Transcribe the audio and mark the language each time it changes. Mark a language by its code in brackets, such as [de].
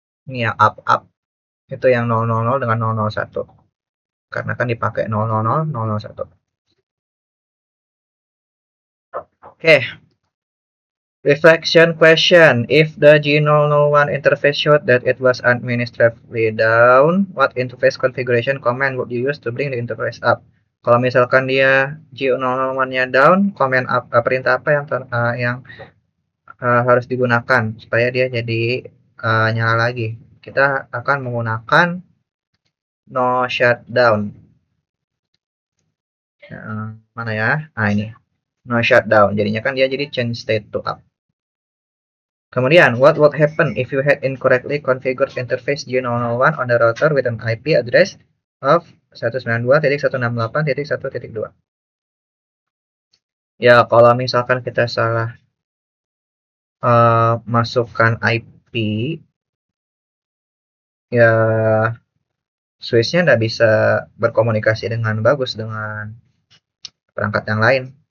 [id] Ini yang up itu yang 000 dengan 001 karena kan dipakai 000 Oke. [en] Reflection question. If the G001 interface showed that it was administratively down, what interface configuration command would you use to bring the interface up? [id] Kalau misalkan dia G001-nya down, command up, perintah apa yang harus digunakan supaya dia jadi nyala lagi. kita akan menggunakan no shutdown. Mana ya? Nah, ini. No shutdown. Jadinya kan dia jadi [en] change state to up. [id] Kemudian, [en] what would happen if you had incorrectly configured interface G001 on the router with an IP address of 192.168.1.2? [id] Ya, kalau misalkan kita salah masukkan IP, ya switch-nya nggak bisa berkomunikasi dengan bagus dengan perangkat yang lain.